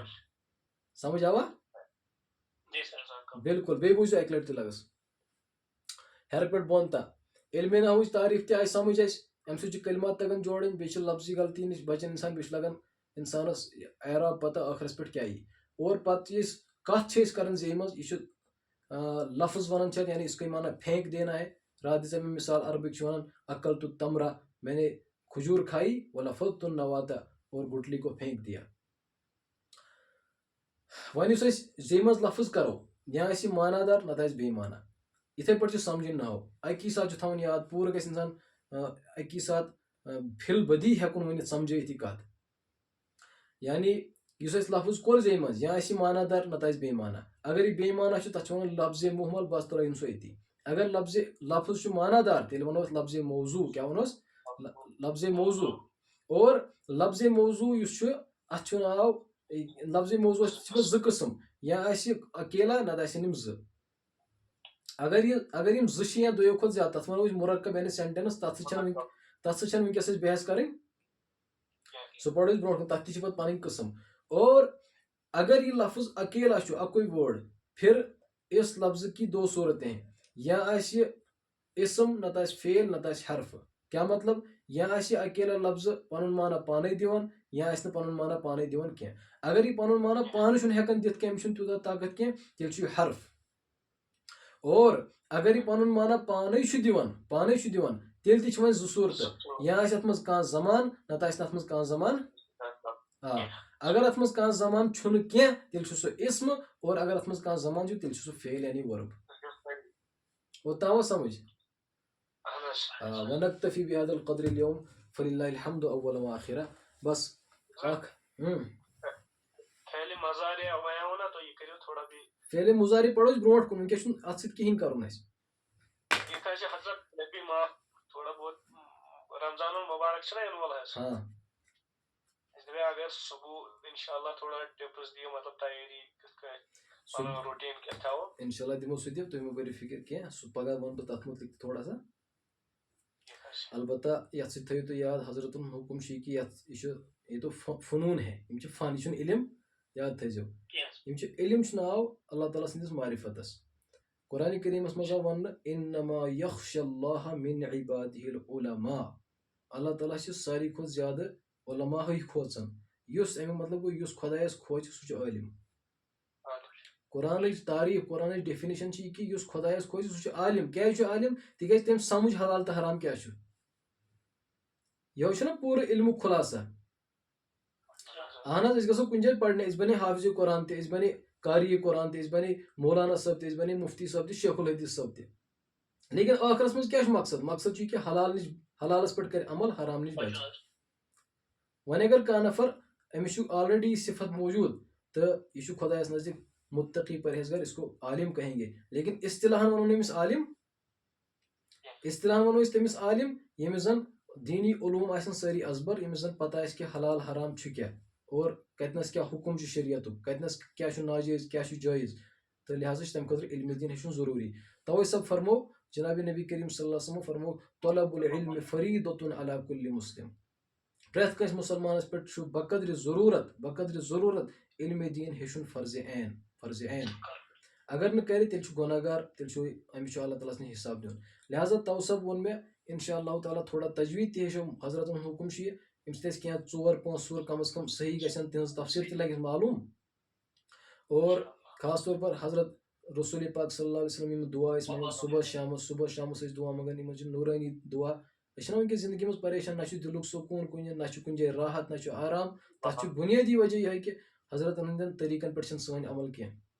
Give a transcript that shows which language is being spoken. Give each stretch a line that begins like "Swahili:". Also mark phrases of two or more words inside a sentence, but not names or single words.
Kashmiri: سمجھ آوا بالکل بیٚیہِ بوٗزِو اکہِ لٹہِ تہِ لگس ہیرٕ پٮ۪ٹھ بۄن تام علمِ نحوٕچ تعریٖف تہِ آیہِ سمجھ اسہِ امہِ سۭتۍ چھِ کلمات تگان جوڑٕنۍ بیٚیہِ چھِ لفظی غلطی نِش بچان انسان بیٚیہِ چھُ لگان انسانس اعراب پتہ ٲخرس پٮ۪ٹھ کیاہ یی. اور پتہٕ یہِ أسۍ کتھ چھِ أسۍ کران زے منٛز یہِ چھُ لفظ ونان چھِ یعنی
Urdu: اس کو مانا پھینک دینا ہے.
Kashmiri: رات دِژے مےٚ مثال عربٕکۍ چھِ ونان
Arabic: عقل تو تمرا
Urdu: میں نے کھجور کھائی
Arabic: ولفظت النواتا
Urdu: اور گٹلی کو پھینک دیا.
Kashmiri: وۄنۍ یُس أسۍ زے منٛز لفظ کرو یا آسہِ یہِ معنی دار نتہٕ آسہِ بے معنی یِتھے پٲٹھۍ چھُ سمجھٕنۍ ناو اکی ساتہٕ چھُ تھاوُن یاد پوٗرٕ گژھِ انسان اکی ساتہٕ فِل بدی ہٮ۪کُن ؤنِتھ سمجھٲیِتھ یہِ کتھ یعنی یُس اَسہِ لفظ کوٚر زے منٛز یا آسہِ یہِ معنی دار نتہٕ آسہِ بے معنی اگر یہِ بے معنی چھُ تتھ چھِ ونان لفظِ محمل بس ترٲیِن سُہ أتی اگر لفظ چھُ معنی دار تیٚلہِ ونو أسۍ لفظِ موضوع کیٛاہ ونوس لفظِ موضوع. اور لفظِ موضوع یُس چھُ اتھ چھُ ناو لفظِ موضوعس چھِ پتہٕ زٕ قٕسم یا آسہِ اکیلا نتہٕ آسن یِم زٕ اگر یِم زٕ چھِ یا دۄیو کھۄتہٕ زیادٕ تتھ ونو أسۍ مرکب یعنی سینٹینس تتھ سۭتۍ چھنہٕ ونکیٚس اَسہِ بحث کرٕنۍ سُہ پرو أسۍ برونٛٹھ کُن تتھ تہِ چھِ پتہٕ پنٕنۍ قٕسم.
Urdu: اور اگر یہ لفظ اکیلا
Kashmiri: چھُ اکوے وٲڈ
Urdu: پھر اس لفظ کی دو صورتیں
Kashmiri: یا آسہِ اسم نتہٕ آسہِ فعل نتہٕ آسہِ حرف. کیٛاہ مطلب یا آسہِ اکیلا لفظ پنُن معنی پانے دِوان یا آسہِ نہٕ پنُن معنی پانے دِوان کینٛہہ. اگر یہِ پنُن معنی پانہٕ چھُنہٕ ہٮ۪کان دِتھ کینٛہہ أمِس چھُنہٕ تیوٗتاہ طاقت کینٛہہ تیٚلہِ چھُ یہِ حرف. اور اگر یہِ پنُن معنی پانے چھُ دِوان تیٚلہِ تہِ چھِ وۄنۍ زٕ صوٗرتہٕ یا آسہِ اتھ منٛز کانٛہہ زمان نتہٕ آسہِ نہٕ اتھ منٛز کانٛہہ زمان اگر اتھ منٛز کانٛہہ زمان چھُنہٕ کینٛہہ تیٚلہِ چھُ سُہ اسم اور اگر اتھ منٛز کانٛہہ زمان چھُ تیٚلہِ چھُ سُہ فعل یعنی ورب. اوٚتام آو سمجھ
Arabic: ونکتفی بہذا القدر اليوم فللہ الحمد اولا وآخرہ.
Kashmiri: بس اکھ فعل مضارع پڑھو أسۍ برونٛٹھ کُن ونکیٚس چھُنہٕ اتھ سۭتۍ کِہینۍ کرُن اَسہِ. رمضان المبارک چھُنہ یِنہٕ وول حظ ہاں اَسہِ دپے اگر صبح انشاءاللہ تھوڑا ٹپس دِیو مطلب تیٲری کِتھ کٔنۍ پنُن روٹیٖن کیٛاہ تھاوو
Arabic: انشاء اللہ
Kashmiri: دِمو سُہ تہِ تُہۍ مہٕ بٔرِو فِکر کینٛہہ سُہ پگاہ ونہٕ بہٕ تتھ مُتعلِق تہِ
Urdu: تھوڑا سا.
Kashmiri: البتہ یتھ سۭتۍ تھٲیِو تُہۍ یاد حضرتُن حُکُم چھُ یہِ کہِ یہِ
Urdu: تو فنوٗن ہے
Kashmiri: یِم چھِ فن یہِ چھُنہٕ علم یاد تھٲیزیو یِم چھِ علم چھُ ناو اللہ تعالیٰ سٕنٛدِس معرفتس قرآن کریم مز ون
Arabic: انما یخش اللہ من عباده العلماء
Kashmiri: اللہ تعالیٰ چھ ساری کھت زیادہ علماء کھوژان یس امیک مطلب گو یس خدایس کھوژ سہ چھ عالم قرآن تعریف قرآن ڈیفینیشن یہ کہ یس خدایس کھوژ سہ عالم کیازِ چھُ عالم تکیازِ تم سمجھ حلال تو حرام کیا چھُ یہ چھُ نا پورٕ علمُک خُلاصہ اہن حظ أسۍ گژھو کُنہِ جایہِ پرنہِ أسۍ بنے حافظ قرآن تہِ أسۍ بنے قاری قرآن تہِ أسۍ بنے مولانا صٲب تہِ أسۍ بنے مفتی صٲب تہِ شیخ الحدیث صٲب تہِ لیکن ٲخرس منٛز کیاہ چھُ مقصد مقصد چھُ یہِ کہ حلال نِش حلالس پٮ۪ٹھ کرِ عمل حرام نِش بچہِ وۄنۍ اگر کانٛہہ نفر أمِس چھُ آلریڈی صفت موجود تہٕ یہِ چھُ خۄدایس نزدیٖک متقی پرہیزگار
Urdu: اس کو عالم کہیں گے
Kashmiri: لیکن اصطلاحن ونو أمِس عالم اصطلاحن ونو أسۍ تٔمِس عالم ییٚمِس زن دینی علوم آسن سٲری ازبر ییٚمِس زن پتہ آسہِ کہ حلال حرام چھُ کیاہ اور کتنس کیا حکم چھُ شریعتُک کتنس کیا چھُ ناجٲیز کیا چھُ جٲیز تہٕ لہٰذا چھُ تمہِ خٲطرٕ علمِ دین ہیٚچھُن ضروٗری توے سب فرمو جناب نبی کریم
Arabic: صلی اللہ علیہ وسلم
Kashmiri: فرمو
Arabic: طلب العلم فریٖدۃ علی کُلہِ مسلم پرٛٮ۪تھ کٲنٛسہِ مُسلمانس پٮ۪ٹھ چھُ بقدرِ ضروٗرت علمِ دین ہیٚچھُن فرضِ عین اگر نہٕ کرِ تیٚلہِ چھُ گۄناہ گار تیٚلہِ چھُ أمِس چھُ اللہ تعالیٰ ہس
Kashmiri: نِش حساب دیُن لہٰذا تو سب ووٚن مےٚ
Arabic: انشاء اللہ تعالیٰ
Kashmiri: تھوڑا تجویٖد تہِ ہیٚچھو حضرتن ہُنٛد حُکم چھُ یہِ أمۍ سۭتۍ اَسہِ کینٛہہ 4-5 سور کم از کم صحیح گژھن تہنٛز تفسیٖر تہِ لگٮ۪س معلوٗم
Urdu: اور خاص طور پر
Kashmiri: حضرت رسول پاک
Arabic: صلی اللہ علیہ وسلم
Kashmiri: یِم دعا ٲسۍ منگان صبح شامس ٲسۍ دعا منگان یِمن چھِ نوٗرٲنی دعا أسۍ چھِنہ وٕنکیٚس زندگی منٛز پریشان نہ چھُ دِلُک سکوٗن کُنہِ نہ چھُ کُنہِ جایہِ راحت نہ چھُ آرام تتھ چھُ بُنیٲدی وجہ یِہوٚے کہِ حضرتن ہٕنٛدٮ۪ن طریٖقن پٮ۪ٹھ چھِنہٕ سٲنۍ عمل کینٛہہ